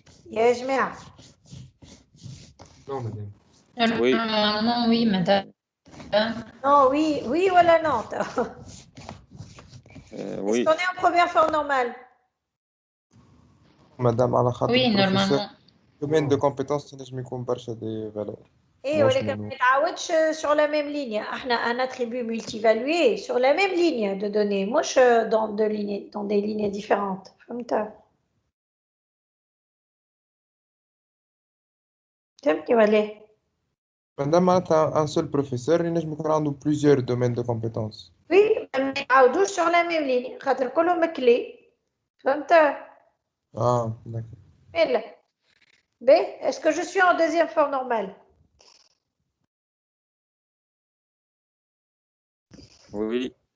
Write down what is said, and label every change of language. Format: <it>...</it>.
<ar>يا جماعة.</ar> <fr>Non, madame. Oui. Non, oui, madame. Non, oui ou non? Oui. Est-ce qu'on est en première forme normale?</fr> <ar>Madame على خاطر</ar> <fr>Oui,</fr> <ar>البروفيسور</ar> <fr>normalement. domaine de compétence</fr> <ar>تنجم يكون برشا دي فالور</ar> <fr>Et</fr> <ar>ولكن ما يتعاودش</ar> <fr>sur la même ligne.</fr> <ar>احنا</ar> <fr>un attribut multivalué sur la même ligne de données,</fr> <ar>مش</ar> <fr>dans des lignes différentes.</fr> <ar>فهمتني ولا ايه؟ مادام معناتها ان سول بروفيسور ينجم يكون عنده plusieurs domaines de compétences.</ar> <fr>Oui,</fr> <ar>ما يتعاودوش</ar> <fr>sur la même ligne</fr> <ar>خاطر كلهم كلي. فهمت؟</ar> <fr>d'accord.</fr> <ar>يلا.</ar> <fr>B, est-ce que je suis en deuxième forme normale? Oui.</fr>